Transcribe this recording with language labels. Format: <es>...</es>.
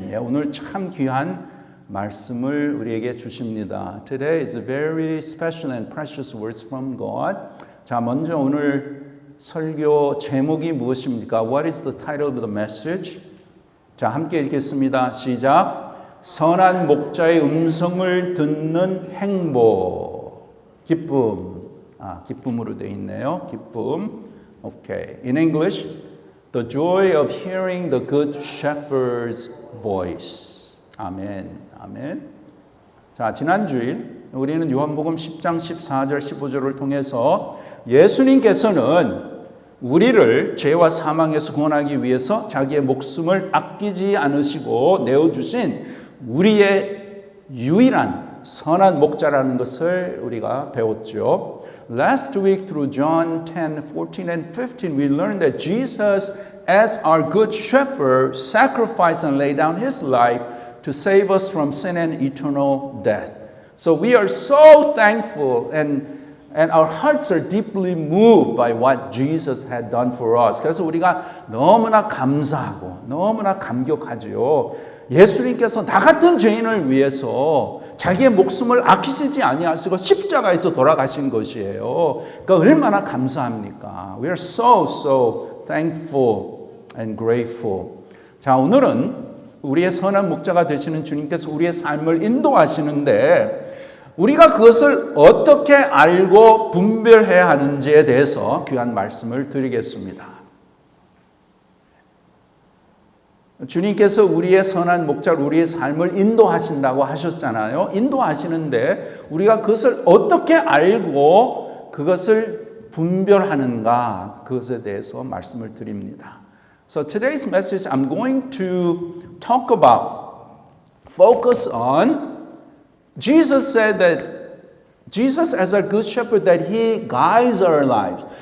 <ko>예, 오늘 참 귀한 말씀을 우리에게 주십니다.</ko> <en>Today is a very special and precious words from God.</en> <ko>자, 먼저 오늘 설교 제목이 무엇입니까?</ko> <en>What is the title of the message?</en> <ko>자, 함께 읽겠습니다. 시작. 선한 목자의 음성을 듣는 행복. 기쁨. 기쁨으로 되어 있네요. 기쁨. Okay.</ko> <en>In English, the joy of hearing the good shepherd's voice.</en> <ko>아멘. 아멘. 자, 지난 주일 우리는 요한복음 10장 14절 15절을 통해서 예수님께서는 우리를 죄와 사망에서 구원하기 위해서 자기의 목숨을 아끼지 않으시고 내어주신 우리의 유일한 선한 목자라는 것을 우리가 배웠죠.</ko> <en>Last week through John 10, 14 and 15 we learned that Jesus as our good shepherd sacrificed and laid down his life to save us from sin and eternal death. So we are so thankful and our hearts are deeply moved by what Jesus had done for us.</en> <ko>그래서 우리가 너무나 감사하고 너무나 감격하지요. 예수님께서 나 같은 죄인을 위해서 자기의 목숨을 아끼시지 아니하시고 십자가에서 돌아가신 것이에요. 그러니까 얼마나 감사합니까?</ko> <en>We are so thankful and grateful.</en> <ko>자, 오늘은 우리의 선한 목자가 되시는 주님께서 우리의 삶을 인도하시는데 우리가 그것을 어떻게 알고 분별해야 하는지에 대해서 귀한 말씀을 드리겠습니다. 주님께서 우리의 선한 목자로 우리의 삶을 인도하신다고 하셨잖아요. 인도하시는데 우리가 그것을 어떻게 알고 그것을 분별하는가 그것에 대해서 말씀을 드립니다.</ko> <en>So today's message I'm going to talk about, focus on Jesus said that Jesus as our good shepherd that he guides our lives.</en>